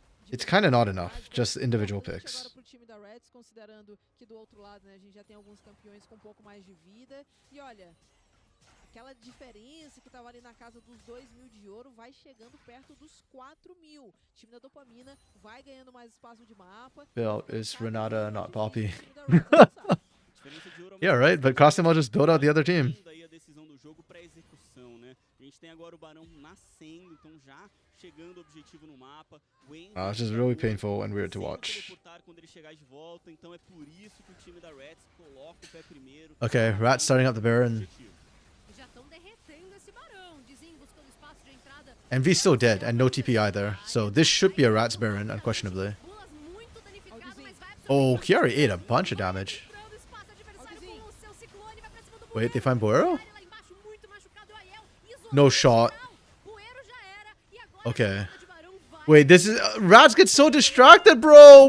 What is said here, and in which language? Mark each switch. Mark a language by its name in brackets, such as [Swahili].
[English] It's kind of not enough, just individual picks. [Portuguese] Considerando que do outro lado, né, a gente já tem alguns campeões com um pouco mais de vida. E olha, aquela diferença que tava ali na casa dos 2.000 de ouro vai chegando perto dos 4.000. O time da Dopamina vai ganhando mais espaço de mapa. [English] Bill, is Renata not Poppy? [Portuguese] Diferença de ouro [English] Yeah, right. But Costream will just build out the other team. [Portuguese] Aí a decisão do jogo para execução, né? A gente tem agora o Barão nascendo, então já chegando o objetivo no mapa. [English] It's just really painful and weird to watch. [Portuguese] Quando ele chegar de volta, então é por isso que o time da Reds coloca o pé primeiro. [English] Okay, Rat starting up the Baron. [Portuguese] Já estão derretendo esse barão, dizem, buscando espaço de entrada. [English] Envy's still dead and no TP either, so this should be a Rat's Baron, unquestionably. [Portuguese] Bulas muito danificado, mas vai [English] Oh, Kiari ate a bunch of damage. [Portuguese] absorvendo espaço adversário com o seu ciclone, vai pra cima do [English] Wait, they find Boero? [Portuguese] lá embaixo, muito machucado, o Aiel isolou [English] No [Portuguese] o [English] shot. [Portuguese] final. Buero já era, e agora [English] Okay. [Portuguese] a de barão vai [English] Wait, this is Rats get so distracted, bro.